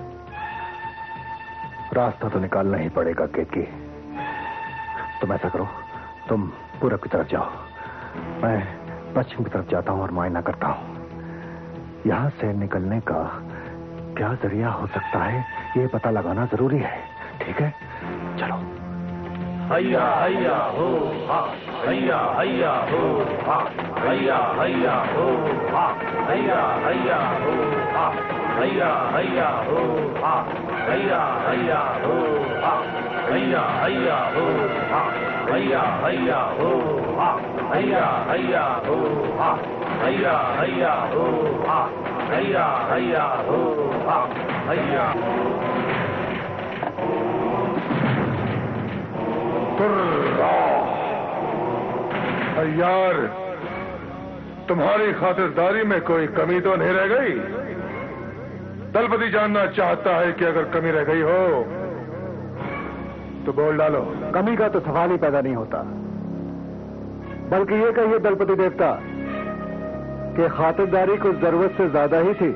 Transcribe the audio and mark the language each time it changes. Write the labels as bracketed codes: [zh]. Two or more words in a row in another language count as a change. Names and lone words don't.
[hi] रास्ता तो निकालना ही पड़ेगा केतकी। तुम ऐसा करो, तुम पूरब की तरफ जाओ, मैं पश्चिम की तरफ जाता हूँ और मुआयना करता हूँ। यहाँ से निकलने का क्या जरिया हो सकता है ये पता लगाना जरूरी है। ठीक है, चलो। हैया हैया हो हा, हैया हैया हो हा, हैया हैया हो हा, हैया हैया हो हा, हैया हैया हो हा, हैया हैया हो हा, हैया हैया हो हा, हैया हैया हो हा, हैया हैया हो हा, हैया हैया हो हा, हैया हैया हो हा, हैया। यार, तुम्हारी खातिरदारी में कोई कमी तो नहीं रह गई? दलपति जानना चाहता है कि अगर कमी रह गई हो तो बोल डालो। कमी का तो सवाल ही पैदा नहीं होता, बल्कि ये कहिए दलपति देवता कि खातिरदारी कुछ जरूरत से ज्यादा ही थी।